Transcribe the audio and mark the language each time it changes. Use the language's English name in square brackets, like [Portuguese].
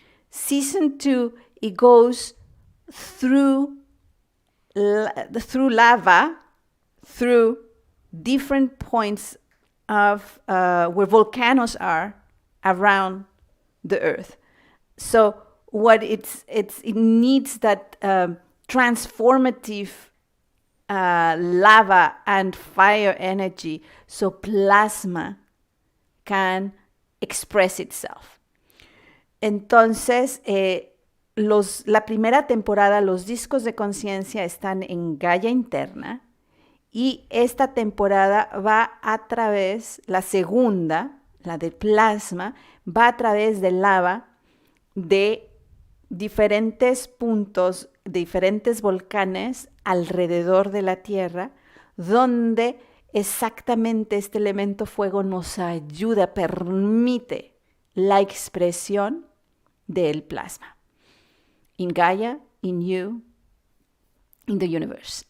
[English] Season 2, it goes through lava, through different points of where volcanoes are around the earth. So what it needs that transformative lava and fire energy so plasma can express itself. [Spanish] Entonces, la primera temporada, los discos de conciencia están en Gaia interna y esta temporada va a través, la segunda, la de plasma, va a través de lava de diferentes puntos, diferentes volcanes alrededor de la Tierra, donde exactamente este elemento fuego nos ayuda, permite la expresión del plasma. [English] In Gaia, in you, in the universe.